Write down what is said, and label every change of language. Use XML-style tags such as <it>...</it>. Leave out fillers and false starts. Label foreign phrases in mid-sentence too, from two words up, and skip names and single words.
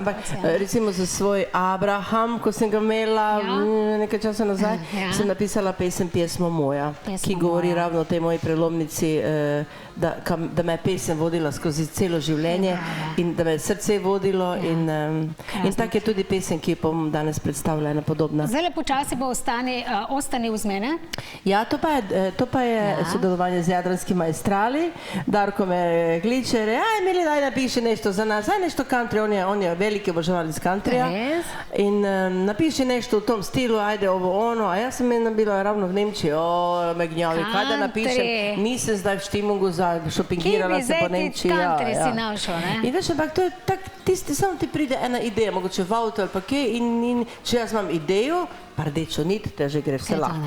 <sl>Ampak recimo za svoj Abraham, ko sem ga imela nekaj časa nazaj, sem napisala pesmo moja, ki govori ravno o tej moji prelomnici, da me je pesem vodila skozi celo življenje in da me je srce vodilo in tak je tudi pesem, ki bom danes predstavila, ena podobna. Zdaj počasi bo Ostani uz mene. Ja, to pa je sodelovanje z Jadranski maestrali. Darko me kliče, Emili,</sl> <hr>daj napiši nešto za nas, daj nešto country, on je veliki oboževalec countryja in napiši nešto v tom stilu, ajde ovo ono,</hr> <sl>a jaz sem bila ravno v Nemčiji, me gnjavi, kaj da napišem, nisem zdaj v Štimungu šopingirala se po Nemčiji. Kje bi zdaj ti country si našel, ne? In veš, ampak to je tak, samo ti pride ena ideja, mogoče v avto ali pa kje in če jaz imam idejo, pa rdečo nit, te že gre vse lahko.</sl>